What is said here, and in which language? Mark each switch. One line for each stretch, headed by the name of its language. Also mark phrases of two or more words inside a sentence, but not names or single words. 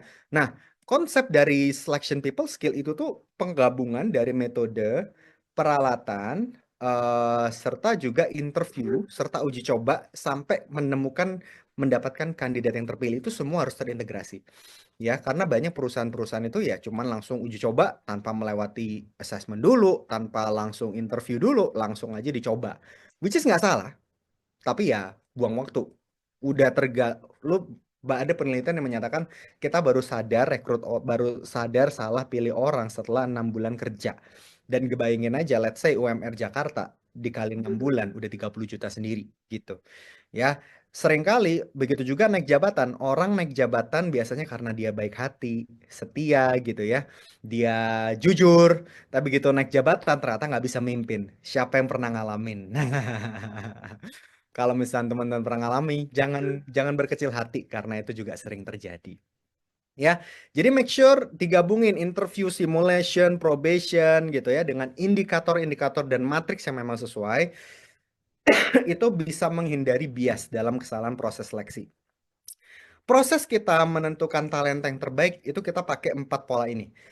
Indonesian: Nah, konsep dari
English: selection people skill
Indonesian: itu tuh penggabungan dari metode, peralatan, serta juga interview, serta uji coba sampai mendapatkan kandidat yang terpilih itu semua harus terintegrasi. Ya, karena banyak perusahaan-perusahaan itu ya cuman langsung uji coba tanpa melewati assessment dulu, tanpa langsung interview dulu, langsung aja dicoba.
English: Which is
Indonesian: nggak salah, tapi ya buang waktu. Udah ada penelitian yang menyatakan kita baru sadar salah pilih orang setelah 6 bulan kerja. Dan kebayangin aja,
English: let's say
Indonesian: UMR Jakarta dikali 6 bulan udah 30 juta sendiri gitu. Ya, seringkali begitu juga naik jabatan. Orang naik jabatan biasanya karena dia baik hati, setia gitu ya. Dia jujur, tapi begitu naik jabatan ternyata nggak bisa mimpin. Siapa yang pernah ngalamin? Kalau misalnya teman-teman pernah ngalami, jangan berkecil hati karena itu juga sering terjadi. Ya, jadi
English: make sure
Indonesian: digabungin interview, simulation, probation gitu ya dengan indikator-indikator dan matriks yang memang sesuai. Itu bisa menghindari bias dalam kesalahan proses seleksi. Proses kita menentukan talenta yang terbaik itu kita pakai 4 pola ini.